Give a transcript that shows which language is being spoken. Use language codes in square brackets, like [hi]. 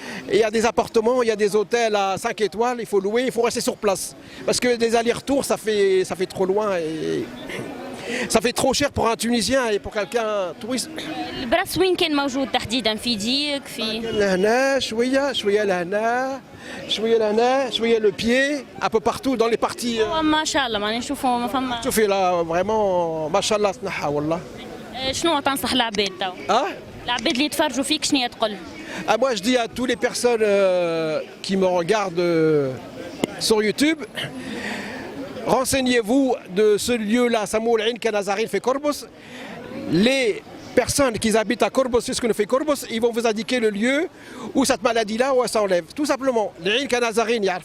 [fr] Il y a des appartements, il y a des hôtels à 5 étoiles, il faut louer, il faut rester sur place. Parce que des allers-retours, ça fait trop loin et ça fait trop cher pour un Tunisien et pour quelqu'un touriste. [ar] البراس وين كان موجود تحديدا؟ في يديك في؟ لهنا شوية لهنا شوية [fr] le pied, un peu partout dans les parties. [ar] ما شاء الله ماني نشوفوا ما فما. شوفي [fr] là vraiment [ar] ما شاء الله تنحى والله. شنو تنصح العباد تو؟ العباد اللي يتفرجوا فيك شنو تقول لهم؟ [fr] Moi je dis à toutes les personnes qui me regardent sur YouTube, renseignez-vous de ce lieu-là, Samoul Ain Kanazarin fait Korbos. Les personnes qui habitent à Korbos, c'est ce que nous fait Korbos, ils vont vous indiquer le lieu où cette maladie-là où elle s'enlève. Tout simplement, l'Ain Kanazarin,